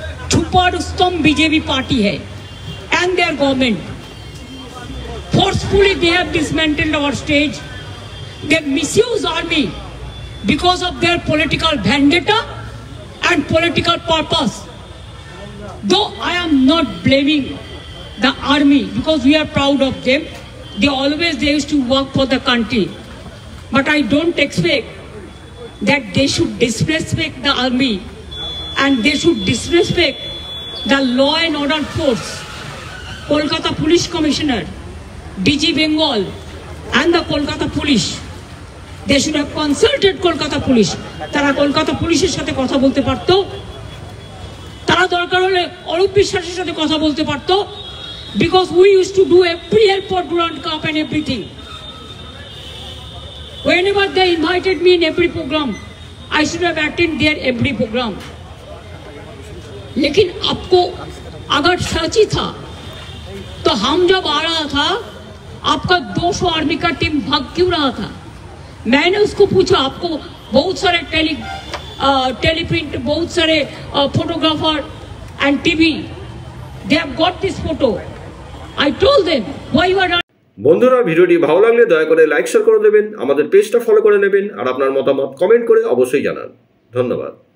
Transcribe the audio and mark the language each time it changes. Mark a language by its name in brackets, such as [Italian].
[Hindi] छुपा Rustam BJP party है [English] and their government. Forcefully they have dismantled our stage. They misuse army because of their political vendetta and political purpose. Though I am not blaming the army, because we are proud of them. They used to work for the country. But I don't expect that they should disrespect the army and they should disrespect the law and order force. Kolkata Police Commissioner, DG Bengal and the Kolkata Police, they should have consulted Kolkata Police. [Bangla] তারা কলকাতা পুলিশের সাথে কথা বলতে পারতো, তারা দরকার হলে অরূপ বিশ্বাসের সাথে কথা বলতে পারতো, [English] because we used to do every help for Durand Cup and everything. Whenever they invited me in every program, I should have attended their every program. [Hindi] लेकिन आपको अगर सच ही था तो हम जब आ रहा था, आपका 200 आर्मी का टीम भाग क्यों रहा था? मैंने उसको पूछा, आपको बहुत सारे टेलीप्रिंट, बहुत सारे photographer and TV, [English] they have got this photo. I told them, why you are not? [Bangla] বন্ধুরা, ভিডিওটি ভালো লাগলে দয়া করে লাইক শেয়ার করে দেবেন, আমাদের পেজটা ফলো করে নেবেন আর আপনার মতামত কমেন্ট করে অবশ্যই জানান। ধন্যবাদ।